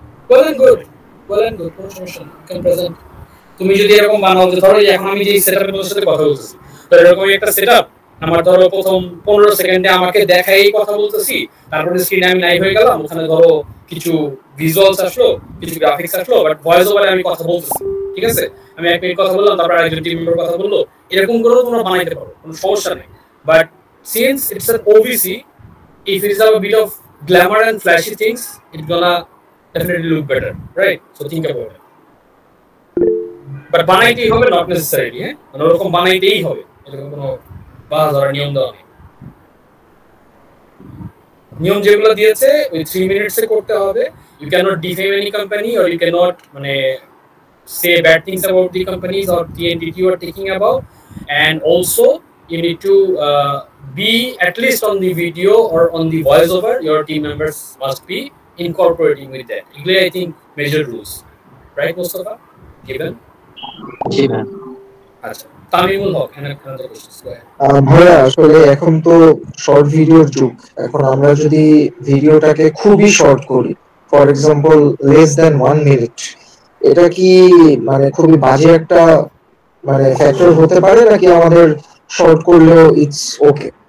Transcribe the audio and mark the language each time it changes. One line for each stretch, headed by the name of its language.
English: well and good
Bangla: কোনো সমস্যা নেই, ক্যান প্রেজেন্ট। তুমি যদি এরকম বানাও যে ধরো এখন আমি যে সেটআপের তোমার সাথে কথা বলতেছি, তো এরকম একটা সেটআপ আমার ধরো প্রথম 15 সেকেন্ডে আমাকে দেখাই কথা বলতেছি, তারপরে স্ক্রিনে আমি লাইভ হয়ে গেলাম, ওখানে ধরো কিছু ভিজুয়ালস আসলো, কিছু গ্রাফিক্স আসলো, বাট ভয়েস ওভারে আমি কথা বলতেছি, ঠিক আছে? আমি 1 মিনিট কথা বললাম, তারপর একজন টিম মেম্বার কথা বললো, এরকম করেও তোমরা বানাইতে পারো, কোনো সমস্যা নেই।
English: But since it's an OVC, if it is a bit of glamour and flashy things, it's gonna definitely look better, right? So think about it.
Bangla: But বানাইতেই হবে,
English: not necessarily,
Bangla: হ্যাঁ, মানে ওরকম বানাইতেই হবে, এরকম কোনো বাধা ধরার নিয়ম দেওয়া নেই। নিয়ম যেগুলো দিয়েছে ওই 3 মিনিটসে করতে হবে।
English: you can't defame any company or you can't
Bangla: মানে
English: say bad things about the companies or the entity you are talking about, and also you need to be at least on the video or on the voiceover. Your team members must be incorporating with that. Equally, I think major rules, right, Mustafa? Given.
Bangla: G ma'am. আচ্ছা, তামিমুল হক,
English: another question. Go ahead.
Bangla: ভাইয়া আসলে এখন তো short ভিডিওর যুগ। এখন আমরা যদি ভিডিওটাকে খুবই শর্ট করি, for example less than 1 minute, এটা কি মানে খুবই বাজে একটা মানে ফ্যাক্টর হতে পারে, নাকি আমাদের শর্ট করলেও ইটস ওকে?